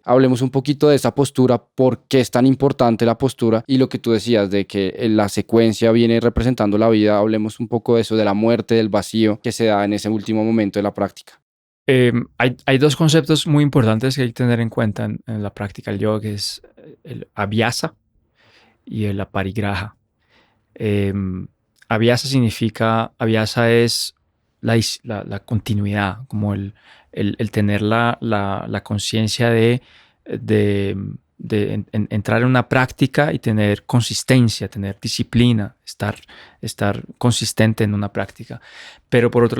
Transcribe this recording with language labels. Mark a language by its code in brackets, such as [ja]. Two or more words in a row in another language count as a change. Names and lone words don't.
[es] Hablemos un poquito de esa postura, por qué es tan importante la postura y lo que tú decías de que la secuencia viene representando la vida. Hablemos un poco de eso, de la muerte, del vacío que se da en ese último momento de la práctica. Hay dos conceptos muy importantes que hay que tener en cuenta en la práctica del yoga, que es el abhyasa y el aparigraha. Eh, abhyasa es la continuidad, como el tener la conciencia de entrar en una práctica y tener consistencia, tener disciplina, estar consistente en una práctica.